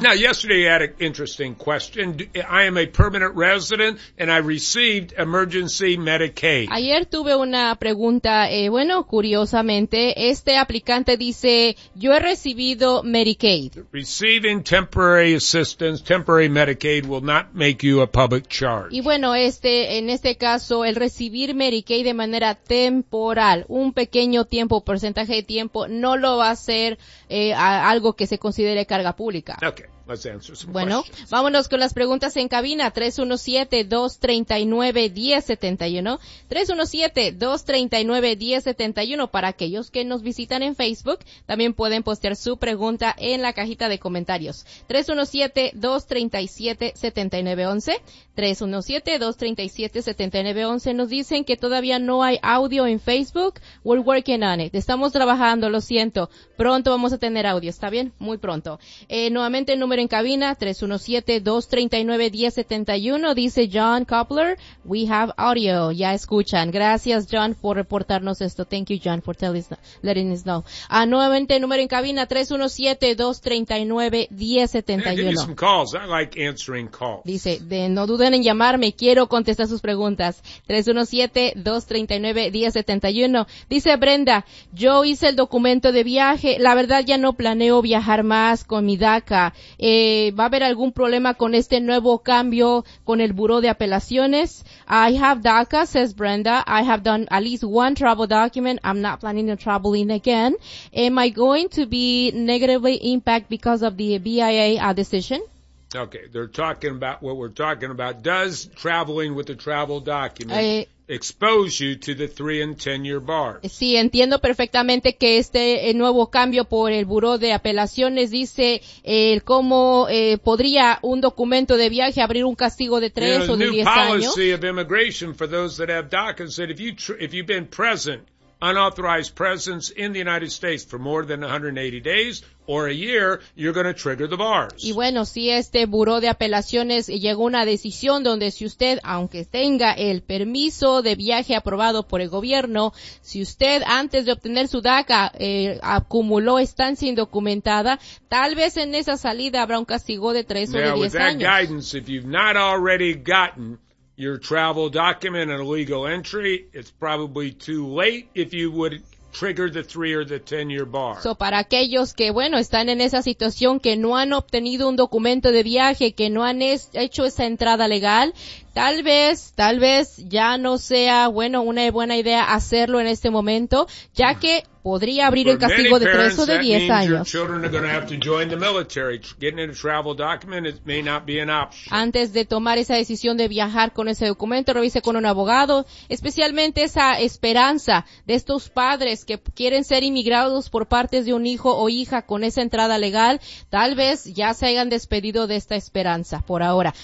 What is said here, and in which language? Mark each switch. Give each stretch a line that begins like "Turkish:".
English: Now, yesterday you had an interesting question. I am a permanent resident and I received emergency Medicaid.
Spanish: Ayer tuve una pregunta, bueno, curiosamente, este aplicante dice, yo he recibido Medicaid.
English: Receiving temporary assistance, temporary Medicaid will not make you a public charge.
Spanish: Y bueno, en este caso, el recibir Medicaid de manera temporal, un pequeño tiempo, porcentaje de tiempo, no lo va a hacer algo que se considere carga pública.
English: Okay, let's answer some
Spanish: bueno,
English: questions.
Spanish: Vámonos con las preguntas en cabina. 317-239-1071. 317-239-1071. Para aquellos que nos visitan en Facebook, también pueden postear su pregunta en la cajita de comentarios. 317-237-7911. 317-237-7911. Nos dicen que todavía no hay audio en Facebook.
English: We're working on it.
Spanish: Estamos trabajando, lo siento. Pronto vamos a tener audio, ¿está bien? Muy pronto. Nuevamente el número en cabina, 317-239-1071. Dice John Coppler,
English: we have audio.
Spanish: Ya escuchan. Gracias, John, por reportarnos esto.
English: Thank you, John, for letting us know.
Spanish: Nuevamente el número en cabina, 317-239-1071. Dice, no duden en llamarme, quiero contestar sus preguntas. 317-239-1071. Dice Brenda, yo hice el documento de viaje, la verdad ya no planeo viajar más con mi DACA. ¿Va a haber algún problema con este nuevo cambio con el Buró de Apelaciones?
English: I have DACA, says Brenda. I have done at least one travel document. I'm not planning on traveling again. Am I going to be negatively impacted because of the BIA decision? Okay, they're talking about what we're talking about. Does traveling with a travel document expose you to the 3 and 10 year bars?
Spanish: Sí, entiendo perfectamente que este nuevo cambio por el Buró de Apelaciones dice cómo podría un documento de viaje abrir un castigo de 3 o de 10 años.
English: The policy of immigration for those that have DACA said if you've been present, unauthorized presence in the United States for more than 180 days or a year, you're going to trigger the bars.
Spanish: Y bueno, si este Buró de Apelaciones llegó a una decisión donde si usted, aunque tenga el permiso de viaje aprobado por el gobierno, si usted antes de obtener su DACA acumuló estancia indocumentada, tal vez en esa salida habrá un castigo de 3 o de 10 años.
English: Now, with that guidance, if you've not already gotten your travel document and a legal entry, it's probably too late if you would trigger the 3 or the 10 year bar.
Spanish: So para aquellos que, bueno, están en esa situación, que no han obtenido un documento de viaje, que no han hecho esa entrada legal, tal vez ya no sea, bueno, una buena idea hacerlo en este momento, ya que podría abrir
English: for
Spanish: el castigo
English: parents,
Spanish: de 3 o de 10 años.
English: Your children are going to have to join the military. Getting a travel document, it may not be an option.
Spanish: Antes de tomar esa decisión de viajar con ese documento, revise con un abogado, especialmente esa esperanza de estos padres que quieren ser inmigrados por parte de un hijo o hija con esa entrada legal, tal vez ya se hayan despedido de esta esperanza por ahora.